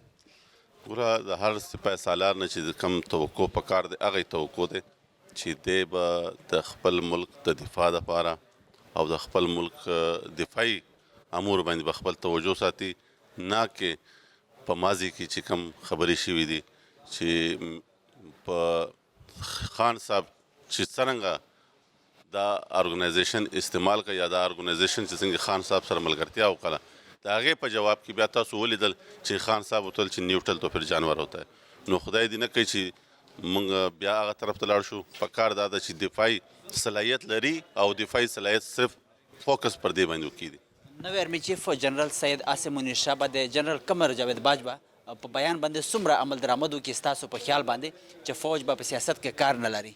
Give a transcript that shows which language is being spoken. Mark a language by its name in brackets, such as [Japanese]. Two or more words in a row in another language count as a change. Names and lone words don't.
[Pashto] ګوره د هر سپاه سالار نه چې کم توقع پکار دی هغه توقع دی چې دی به د خپل ملک د دفاع دپاره او د خپل ملک دفاعي امور باندې به خپل توجه ساتي، نه کې په ماضي کې چې کم خبرې شوي دي چې په خان صاحب چې څرنګه دا ارګنایزیشن استعمال کړه یا دا ارګنایزیشن چې څنګه خان صاحب سره ملګرتیا وکړه، د هغې په جواب کې بیا تاسو ولیدل چې خان صاحب وتل چې [Urdu] نیوټرل تو پھر جانور ہوتا ہے، [Pashto] نو خدای دې نه کوي چې موږ بیا هغه طرف ته لاړ شو، په کار دا ده چې دفاعي صلاحیت لري او دفاعي صلاحیت صرف فوکس پر دې باندې وکړي. نوی آرمی چیف جنرل سید عاصم منیر شاه به د جنرل قمر جاوید باجوه په بیان باندې څومره عمل درآمد وکړي ستاسو په خیال باندې چې فوج به په سیاست کې کار نه لري؟